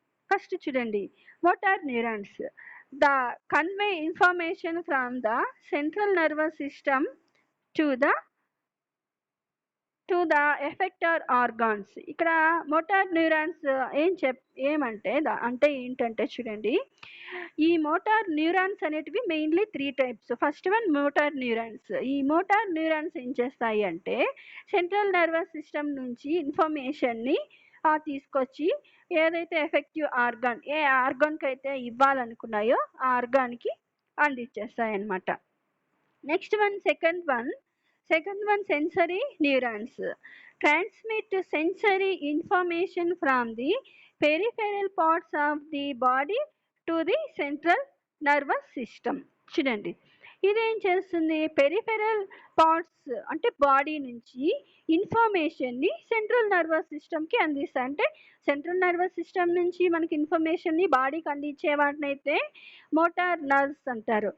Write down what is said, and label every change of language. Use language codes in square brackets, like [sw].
[en] First [te] చూడండి, [en] motor neurons. The convey information from the central nervous system to the effector organs. [te] ఇక్కడ motor neurons ఏంటంటే చూడండి, ఈ motor neurons అనేటివి mainly three types. First one motor neurons. ఈ motor neurons ఏం చేస్తాయి అంటే సెంట్రల్ నర్వస్ సిస్టమ్ నుంచి ఇన్ఫర్మేషన్ని తీసుకొచ్చి ఏదైతే ఎఫెక్టివ్ ఆర్గాన్, ఏ ఆర్గాన్కి అయితే ఇవ్వాలనుకున్నాయో ఆ ఆర్గాన్కి అందించేస్తాయి అన్నమాట. [en] Second one sensory neurons transmit sensory information from the peripheral parts of the body to the central nervous system. [te] చూడండి, ఇదేం చేస్తుంది, పెరిఫెరల్ పార్ట్స్ అంటే బాడీ నుంచి ఇన్ఫర్మేషన్ని సెంట్రల్ నర్వస్ సిస్టమ్కి అందిస్తాయి. అంటే సెంట్రల్ నర్వస్ సిస్టమ్ నుంచి మనకి ఇన్ఫర్మేషన్ని బాడీకి అందించే వాటినైతే మోటార్ నర్వ్స్ అంటారు.